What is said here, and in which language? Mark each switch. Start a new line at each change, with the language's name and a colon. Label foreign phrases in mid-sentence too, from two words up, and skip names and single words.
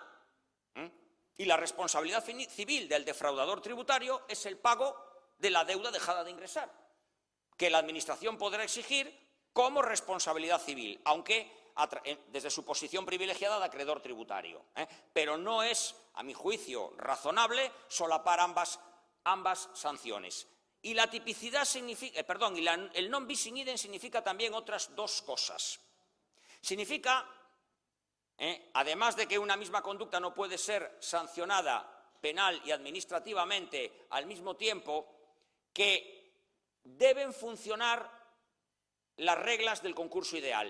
Spanish: Y la responsabilidad civil del defraudador tributario es el pago de la deuda dejada de ingresar, que la Administración podrá exigir como responsabilidad civil, aunque desde su posición privilegiada de acreedor tributario. Pero no es, a mi juicio, razonable solapar ambas sanciones. Y la tipicidad significa, el
Latin: non bis in idem
Spanish: significa también otras dos cosas. Significa, además de que una misma conducta no puede ser sancionada penal y administrativamente al mismo tiempo, que deben funcionar las reglas del concurso ideal.